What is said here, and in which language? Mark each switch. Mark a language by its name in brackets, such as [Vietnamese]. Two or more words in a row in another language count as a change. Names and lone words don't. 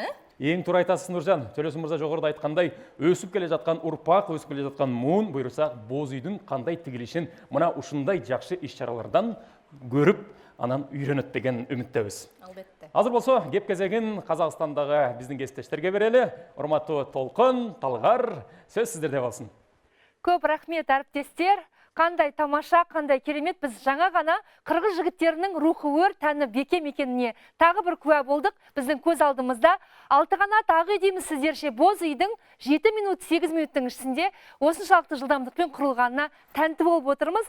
[Kyrgyz] Эң туура айтасыз, Нуржан. Төлөсүн мырза жогоруда айткандай, өсүп келе жаткан урпак, өсүп келе жаткан муун буйрса, боз үйдүн кандай тигилишин мына ушундай жакшы иш-чаралардан көрүп, анан үйрөнөт деген үмүттөбүз. Албетте. Азыр болсо, кеп кезегин Казакстандагы биздин кесиптештерге берели. Урматтуу Толкун, Талгар, сөз сиздерде болсун. [Kazakh] Көп рахмет, әріптестер. Қандай тамаша, қандай керемет, біз жаңа ғана қырғыз жігіттерінің рухы өр, тәні бекем екеніне тағы бір куә болдық. Біздің көз алдымызда 6 қанат ақ үй дейміз сіздерше, боз үйдің 7 минут 8 минуттың ішінде осыншалықты жылдамдықпен құрылғанына тәнті болып отырмыз.